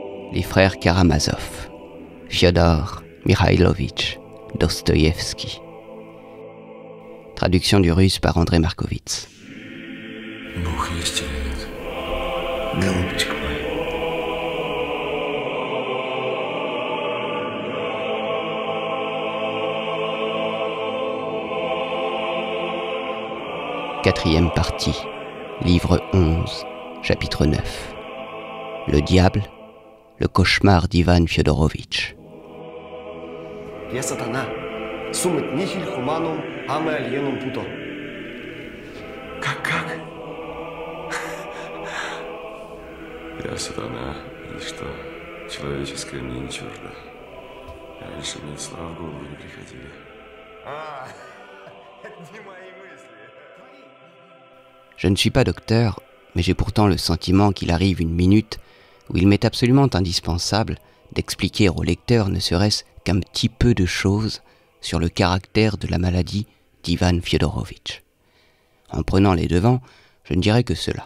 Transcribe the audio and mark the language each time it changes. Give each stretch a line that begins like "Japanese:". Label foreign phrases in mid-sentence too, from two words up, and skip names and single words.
French: Les frères Karamazov, Fyodor Mikhailovitch Dostoïevski. Traduction du russe par André Markovitz.
Russian: Бог есть или нет? Голубчик мой.
French: Quatrième partie, livre 11, chapitre 9. Le diable, le cauchemar d'Ivan Fyodorovitch.
Russian: Я сатана,
Latin: sum et nihil humanum a me alienum puto.
Russian: Как? Я сатана, и что человеческое мне не чуждо. Раньше мне слова в голову не приходили. Это не мои мысли.
French: Je ne suis pas docteur, mais j'ai pourtant le sentiment qu'il arrive une minute où il m'est absolument indispensable d'expliquer au lecteur ne serait-ce qu'un petit peu de choses sur le caractère de la maladie d'Ivan Fyodorovitch. En prenant les devants, je ne dirais que cela.